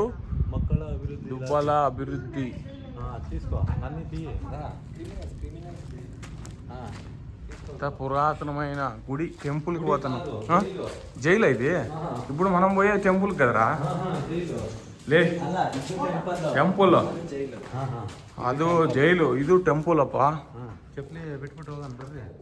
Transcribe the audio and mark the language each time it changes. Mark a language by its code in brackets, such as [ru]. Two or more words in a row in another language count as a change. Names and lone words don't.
[kn] ಮಕ್ಕಳ ಅಭಿವೃದ್ಧಿ ದುಬ್ಬಲ ಅಭಿವೃದ್ಧಿ. [te] పురాతనమైన గుడి, టెంపుల్కి పోతాను. జైలు ఇది ఇప్పుడు మనం పోయే టెంపుల్ కదరా. లే టెంపుల్ [kn] ಅದು ಜೈಲು, ಇದು ಟೆಂಪಲ್ ಅಪ್ಪ. ಚಪ್ಪಲಿ ಬಿಟ್ಬಿಟ್ಟು ಹೋಗೋಣ ಬರ್ರಿ.